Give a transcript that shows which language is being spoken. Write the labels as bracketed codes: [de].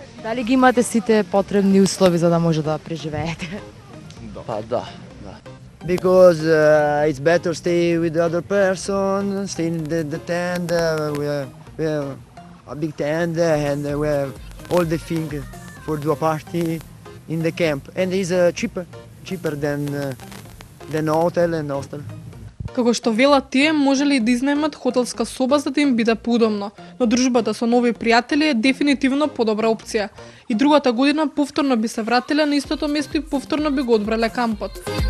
[mk] Дали ги имате сите потребни услови за да може да преживеете? Па да. [en] Because it's better stay with the other person, stay in the tent. We have a big tent and we have all the things for do a party in the camp. And it's cheaper than hotel and hostel. [mk] Како што велат тие, можеле и да изнаемат хотелска соба за да им биде поудобно, но дружбата со нови пријатели е дефинитивно подобра опција. И другата година повторно би се вратиле на истото место и повторно би го одбрале кампот.